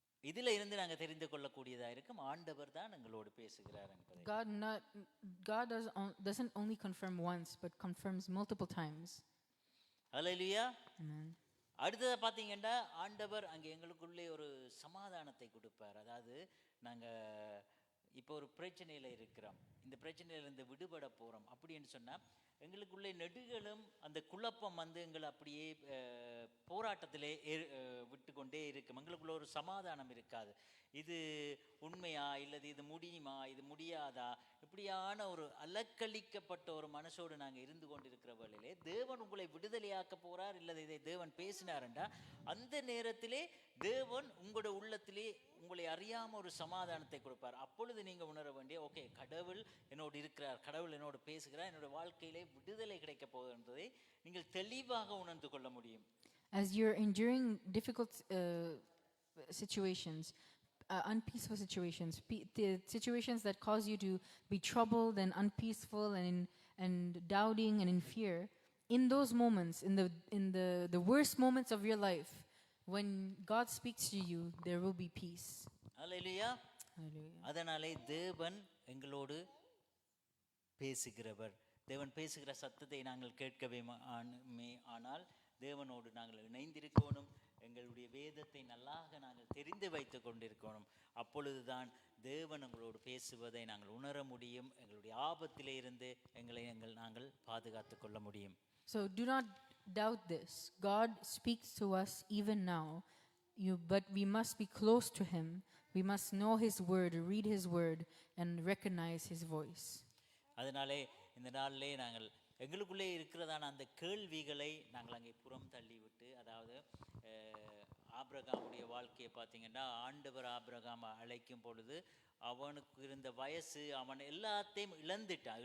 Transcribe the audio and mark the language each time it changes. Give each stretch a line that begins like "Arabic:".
Tamil: இதுல இருந்து நாங்க தெரிந்து கொள்ளக்கூடியதா இருக்கும், ஆண்டவர் தான் எங்களோடு பேசுகிறார் என்பதை.
English: God doesn't only confirm once but confirms multiple times.
Tamil: Hallelujah.
English: Amen.
Tamil: அடுத்ததா பாத்தீங்கன்னா ஆண்டவர் அங்கே எங்களுக்குள்ளே ஒரு சமாதானத்தை கொடுப்பார். அதாவது நாங்க இப்போ ஒரு பிரச்சனையில இருக்கிறோம், இந்த பிரச்சனையிலிருந்து விடுபட போறோம் அப்படின்னு சொன்னா எங்களுக்குள்ளே நெடுகளும் அந்த குழப்பம் வந்து எங்களை அப்படியே போராட்டத்திலே விட்டு கொண்டே இருக்கும். எங்களுக்குள்ள ஒரு சமாதானம் இருக்காது. இது உண்மையா இல்லது இது முடியுமா இது முடியாதா, இப்படியான ஒரு அலக்களிக்கப்பட்ட ஒரு மனசோடு நாங்கள் இருந்து கொண்டிருக்கிற வேளையிலே தேவன் உங்களை விடுதலையாக்க போறார் இல்லது இதை தேவன் பேசினார்ன்றா அந்த நேரத்திலே தேவன் உங்களோட உள்ளத்திலே உங்களை அறியாம ஒரு சமாதானத்தை கொடுப்பார். அப்பொழுது நீங்க உணர வேண்டிய, ஓகே கடவுள் என்னோடு இருக்கிறார், கடவுள் என்னோடு பேசுகிறார், என்னோட வாழ்க்கையிலே விடுதலை கிடைக்க போகுது என்பதை நீங்கள் தெளிவாக உணர்ந்து கொள்ள முடியும்.
English: As you're enduring difficult situations, unpeaceful situations, the situations that cause you to be troubled and unpeaceful and doubting and in fear, in those moments, in the worst moments of your life, when God speaks to you, there will be peace. Hallelujah. Hallelujah.
Tamil: அதனாலே தேவன் எங்களோடு பேசுகிறவர். தேவன் பேசுகிற சத்தத்தை நாங்கள் கேட்கவே ஆனால் தேவனோடு நாங்கள் இணைந்திருக்கணும், எங்களுடைய வேதத்தை நல்லாக நாங்கள் தெரிந்து வைத்து கொண்டிருக்கணும். அப்பொழுதுதான் தேவன் எங்களோடு பேசுவதை நாங்கள் உணர முடியும், எங்களுடைய ஆபத்திலே இருந்து நாங்கள் பாதுகாத்து கொள்ள முடியும்.
English: So do not doubt this. God speaks to us even now but we must be close to him. We must know his word, read his word, and recognize his voice.
Tamil: அதனாலே இந்த நாளிலே நாங்கள் எங்களுக்குள்ளே இருக்கிறதான அந்த கேள்விகளை நாங்கள் அங்கே புறம் தள்ளிவிட்டு, அதாவது ஆபிரகாமுடைய வாழ்க்கையை பார்த்தீங்கன்னா, ஆண்டவர் ஆபிரகாம் அழைக்கும் பொழுது அவனுக்கு இருந்த வயசு, அவன் எல்லாத்தையும் இழந்துட்டான்.